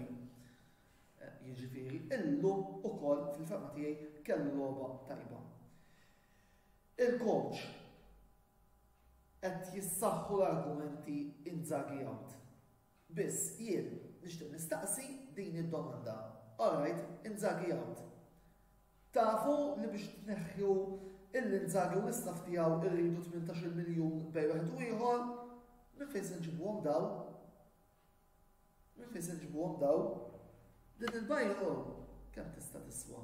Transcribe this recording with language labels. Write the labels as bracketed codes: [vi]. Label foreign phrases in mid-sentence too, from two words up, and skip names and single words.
[mt] Jiġifieri, illum ukoll fil-ferma tiegħi kellu logħba tajba. Il-coach qed jissaħħu l-argumenti Inzaghi out. Biss jien nixtieq nistaqsi din id-domanda. [en] All right, Inzaghi out. [mt] Tafu li biex tneħħu il-Inzaghi u l-istaff tiegħu irridu 18 miljun bejn wieħed u ieħor, minn fejn se nġibuhom daw? Minn fejn se nġibuhom daw? Din il-bajru kemm tista' tiswa?